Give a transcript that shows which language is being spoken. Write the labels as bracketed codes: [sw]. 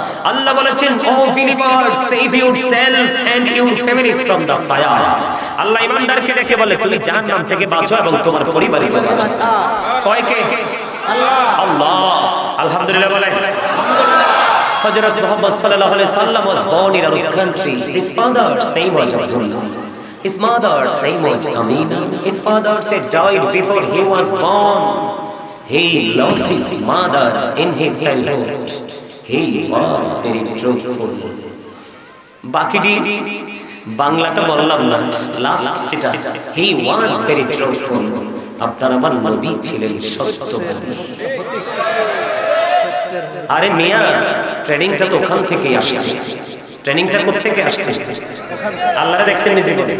[bn] আল্লাহ বলেছেন, [en] O believers, save yourself and your families from the fire. [bn] আল্লাহ ঈমানদারকে ডেকে বলে, তুমি জাহান্নাম থেকে বাঁচো এবং তোমার পরিবারকে বাঁচাও। কয় কে? আল্লাহ। আল্লাহ। আলহামদুলিল্লাহ বলে। [en] হযরত মুহাম্মদ সাল্লাল্লাহু আলাইহি সাল্লাম was born in a country. His father's name was Abdullah. His mother's name was Amina. His father had died before he was born. He lost his mother in his childhood. He was very truthful. [bn] বাকিটি বাংলাটা বললাম না, last যেটা, [en] he was very truthful. [bn] আপনার আমার নবী ছিলেন সত্যবাদী। আরে মিয়া, ট্রেনিংটা তো ওখান থেকে আসছে। ট্রেনিংটা কোথা থেকে আসছে? আল্লাহরে দেখছেন নিজে?